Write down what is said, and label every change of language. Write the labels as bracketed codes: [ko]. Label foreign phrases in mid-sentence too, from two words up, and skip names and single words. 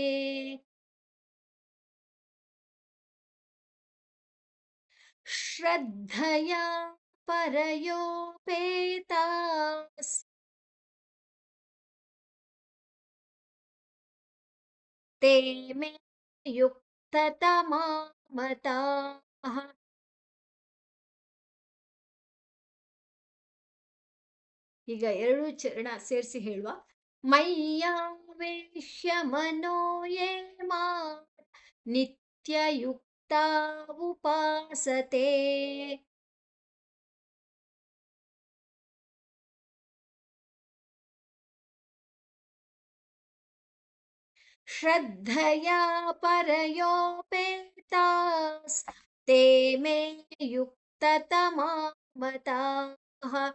[sa] ಶ್ರದ್ಧಯಾ ಪರಯೋಪೇತಾಸ್ ತೇ ಮೇ ಯುಕ್ತತಮಾ ಮತಾಃ. [kn] ಈಗ ಎರಡು ಚರಣ ಸೇರಿಸಿ ಹೇಳುವ. [sa] ಮಯ್ಯಾವೇಶ್ಯ ಮನೋ ಯೇ ಮಾಂ ನಿತ್ಯಯುಕ್ತಾ ಉಪಾಸತೆ ಶ್ರದ್ಧಯಾ ಪರಯೋಪೇತಾಸ್ ತೇ ಮೇ ಯುಕ್ತತಮಾ ಮತಾಃ.